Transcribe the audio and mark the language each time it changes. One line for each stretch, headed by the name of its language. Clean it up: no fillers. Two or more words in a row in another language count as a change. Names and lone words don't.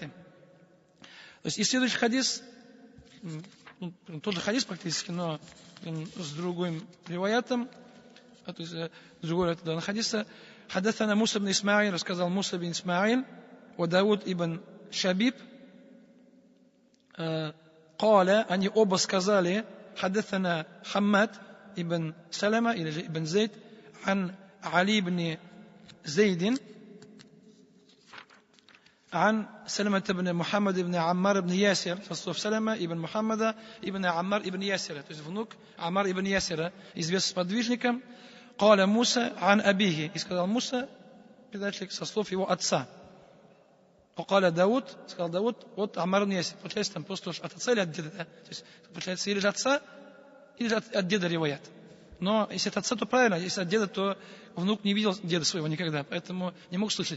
Russian: То есть и следующий хадис, тот же хадис практически, но с другим риваятом, то есть другой риваят данного хадиса.
Arabic: حدثنا موسى بن إسماعيل,
Russian: рассказал Муса ибн Исмаил, о Дауд ибн Шабиб, قال, они оба сказали,
Arabic: حدثنا حماد ابن سلمة
Russian: или же
Arabic: ابن زيد عن علي بن زيد عن سلمة بن محمد بن عمار بن ياسر, سلمة ибн Мухаммада ибн Аммар ибн Ясира,
Russian: то есть внук Амар ибн Ясира, известный сподвижником.
Arabic: قال Муса عن أبيه,
Russian: и сказал Муса, передатчик, со слов его отца. Окаля Дауд, сказал Дауд, от Амар ибн Ясир. Получается, там просто от отца или от деда. Да? То есть, получается, или же отца, или же от деда риваят. Но если от отца, то правильно, если от деда, то внук не видел деда своего никогда, поэтому не мог слышать.